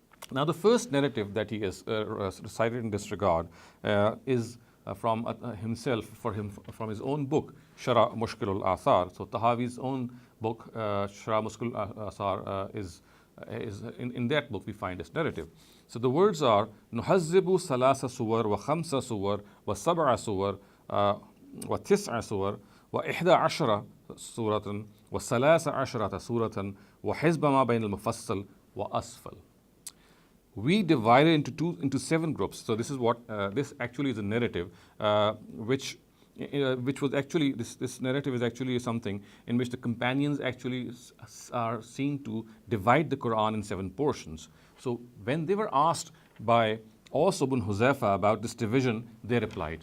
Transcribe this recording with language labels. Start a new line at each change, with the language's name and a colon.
English: Now, the first narrative that he has cited in this regard is from himself, from his own book, Sharh Mushkil al-Athar. So Tahawi's own book, Sharh Mushkil al-Athar, is in that book we find this narrative. So the words are
Arabic: نُحَذِّبُ ثَلَاثَ سُوَرْ وَخَمْسَ سُوَرْ وَسَبْعَ سُوَرْ وَتِسْعَ سُوَرْ وَإِحْدَى عَشْرَ سُورَةً وَثَلَاثَ عَشْرَةَ سُورَةً وَحِزْبَ مَا بَيْنَ الْمُفَصَّلِ وَأَسْفَلِ.
English: We divided into 7 groups. So this is what this actually is a narrative, which was actually this narrative is actually something in which the companions actually are seen to divide the Quran in 7 portions. So when they were asked by Aus ibn Huzaifa about this division, they replied.